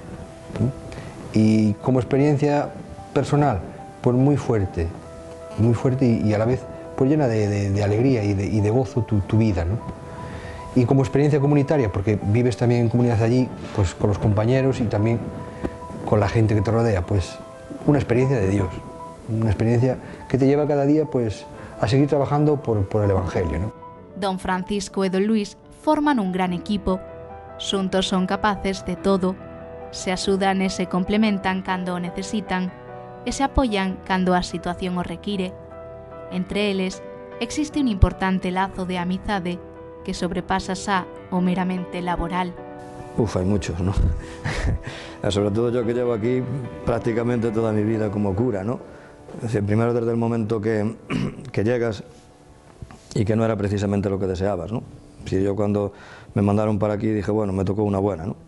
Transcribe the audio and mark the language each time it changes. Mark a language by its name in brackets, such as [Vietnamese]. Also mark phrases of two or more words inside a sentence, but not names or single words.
[Spanish] Y como experiencia personal, pues muy fuerte y a la vez pues llena de alegría y de gozo tu vida, ¿no? Y como experiencia comunitaria, porque vives también en comunidad allí, pues con los compañeros y también con la gente que te rodea, pues una experiencia de Dios, una experiencia que te lleva cada día pues a seguir trabajando por el Evangelio, ¿no? [Galician] Don Francisco e don Luis forman un gran equipo. Xuntos son capaces de todo. Se axudan e se complementan cando o necesitan e se apoian cando a situación o require. Entre eles, existe un importante lazo de amizade que sobrepasa xa o meramente laboral. [Spanish] Hay muchos, ¿no? Sobre todo yo que llevo aquí prácticamente toda mi vida como cura, ¿no? Es decir, primero desde el momento que llegas y que no era precisamente lo que deseabas, ¿no? Si yo cuando me mandaron para aquí dije, bueno, me tocó una buena, ¿no?